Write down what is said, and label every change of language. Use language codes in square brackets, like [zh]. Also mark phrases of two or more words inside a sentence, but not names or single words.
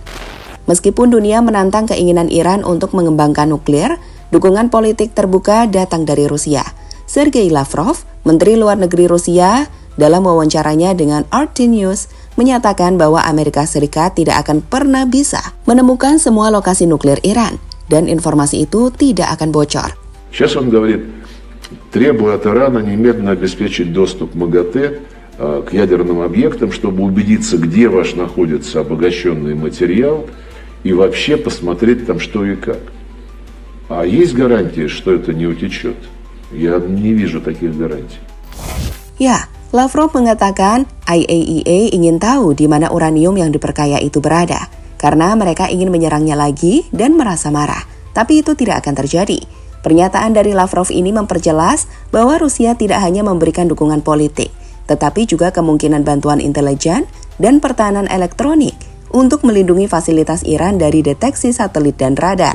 [id] Meskipun dunia menantang keinginan Iran untuk mengembangkan nuklir, dukungan politik terbuka datang dari Rusia. Sergei Lavrov, Menteri Luar Negeri Rusia, dalam wawancaranya dengan RT News, menyatakan bahwa Amerika Serikat tidak akan pernah bisa menemukan semua lokasi nuklir Iran, dan informasi itu tidak akan bocor. [ru] Сейчас он говорит, требуя от Ирана немедленно обеспечить доступ МАГАТЭ к ядерным объектам, чтобы убедиться, где ваш находится обогащенный материал, и вообще посмотреть там что и как. А есть гарантии, что это не утечет? Я не вижу таких гарантий. [id] Ya, Lavrov mengatakan IAEA ingin tahu di mana uranium yang diperkaya itu berada, karena mereka ingin menyerangnya lagi dan merasa marah. Tapi itu tidak akan terjadi. Pernyataan dari Lavrov ini memperjelas bahwa Rusia tidak hanya memberikan dukungan politik, tetapi juga kemungkinan bantuan intelijen dan pertahanan elektronik untuk melindungi fasilitas Iran dari deteksi satelit dan radar.